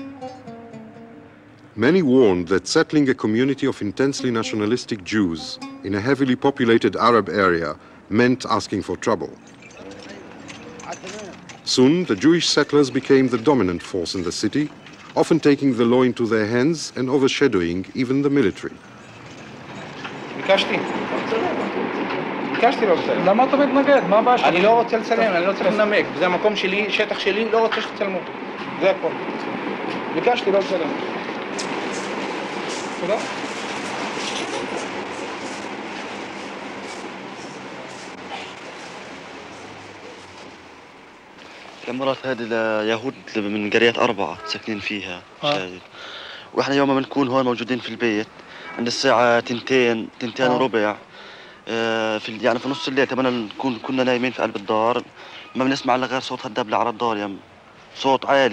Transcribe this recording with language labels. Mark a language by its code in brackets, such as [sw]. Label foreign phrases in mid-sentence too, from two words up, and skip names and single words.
[en] Many warned that settling a community of intensely nationalistic Jews in a heavily populated Arab area meant asking for trouble. Soon, the Jewish settlers became the dominant force in the city, often taking the law into their hands and overshadowing even the military. [he] ביקשתי לא לצלם. למה אתה מתנגד? מה הבעיה שלך? אני לא רוצה לצלם, אני לא צריך לנמק. זה המקום שלי, שטח שלי, לא רוצה שתצלמו. זה הכל. ביקשתי לא לצלם. תודה. [ar] العمارات هذه ليهود من قرية 4 ساكنين فيها شايف. واحنا يوم ما بنكون هون موجودين في البيت عند الساعة 2 وربع يعني في نص الليل تماما كنا نايمين في قلب الدار ما بنسمع الا غير صوت هالدبلة على الدار يعني صوت عالي.